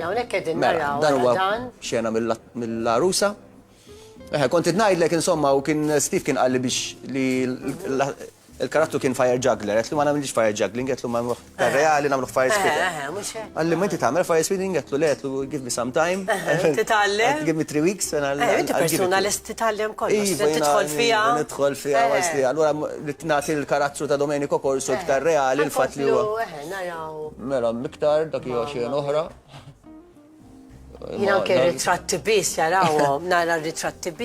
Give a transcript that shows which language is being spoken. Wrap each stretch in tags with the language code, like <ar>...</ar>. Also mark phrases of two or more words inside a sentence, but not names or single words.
<mt>Hawnhekk qegħdin naraw dan huwa xena mill-Arusa. Kont ngħidlek insomma u kien Steve kien qal li biex li il-karattru kien</mt> <en>fire juggler,</en> <mt>għetlu ma nagħmilx</mt> <en>fire juggling,</en> <mt>għetlu ma nagħmluh reali nagħmluh</mt> <en>fire spitting.</en> <mt>Għalli ma inti tagħmel</mt> <en>fire spitting,</en> <mt>għetlu le, għetlu</mt> <en>give me some time.</en> <mt>Titgħallem?</mt> <en>Give me 3 weeks.</en> <mt>Inti persuna lest titgħallem kollox, tidħol fiha. Nidħol fiha wasli. Allura li nagħti l-karattru ta' Domenico Corso iktar reali l-fatt li huwa. Naraw. Mela miktar dak hija xejn oħra. Jina anke ritratti biss jarawhom, nara ritratti biss</mt>